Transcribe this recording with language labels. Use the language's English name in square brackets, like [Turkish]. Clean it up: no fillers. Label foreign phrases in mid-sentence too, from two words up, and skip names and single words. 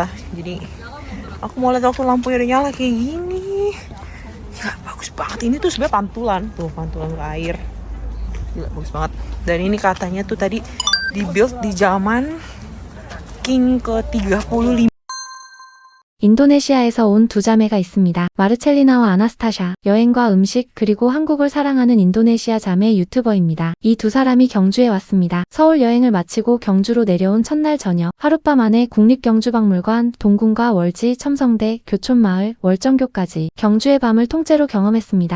[Indonesian] Jadi aku mau lihat waktu lampunya udah nyala kayak gini. Gila, bagus banget. Ini tuh sebenarnya pantulan. Tuh, pantulan ke air. Gila, bagus banget. Dan ini katanya tuh tadi dibuild di zaman King ke-35. [Korean] 인도네시아에서 온 두 자매가 있습니다. 마르첼리나와 아나스타샤. 여행과 음식 그리고 한국을 사랑하는 인도네시아 자매 유튜버입니다. 이 두 사람이 경주에 왔습니다. 서울 여행을 마치고 경주로 내려온 첫날 저녁 하룻밤 안에 국립경주박물관, 동궁과 월지, 첨성대, 교촌마을, 월정교까지 경주의 밤을 통째로 경험했습니다.